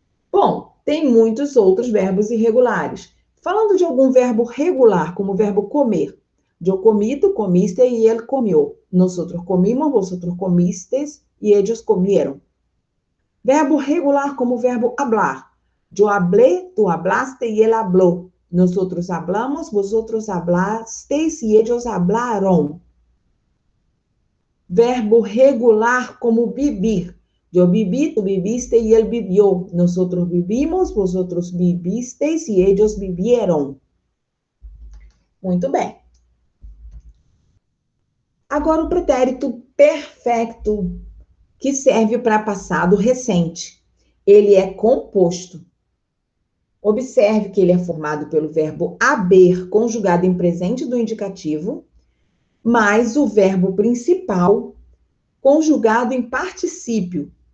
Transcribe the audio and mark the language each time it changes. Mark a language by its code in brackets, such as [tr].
[pt] Bom, tem muitos outros verbos irregulares. Falando de algum verbo regular, como o verbo comer. [es] Yo comí, tú comiste y él comió. Nosotros comimos, vosotros comisteis y ellos comieron. [pt] Verbo regular como o verbo hablar. [es] Yo hablé, tú hablaste y él habló. Nosotros hablamos, vosotros hablasteis y ellos hablaron. [pt] Verbo regular como vivir. [es] Yo viví, tú viviste y él vivió. Nosotros vivimos, vosotros vivisteis y ellos vivieron. [pt] Muito bem. Agora o pretérito perfeito, que serve para passado recente. Ele é composto. Observe que ele é formado pelo verbo haber, conjugado em presente do indicativo, mais o verbo principal, conjugado em particípio.